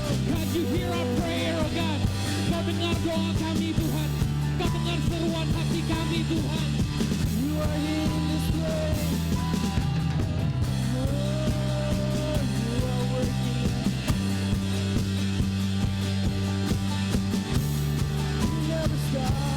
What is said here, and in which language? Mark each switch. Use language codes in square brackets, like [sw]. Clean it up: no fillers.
[en] God, you hear our prayer, oh God. [id] Kau dengar doa kami Tuhan. Kau dengar seruan hati kami Tuhan. [en] You are here in this place. You are working. You never stop.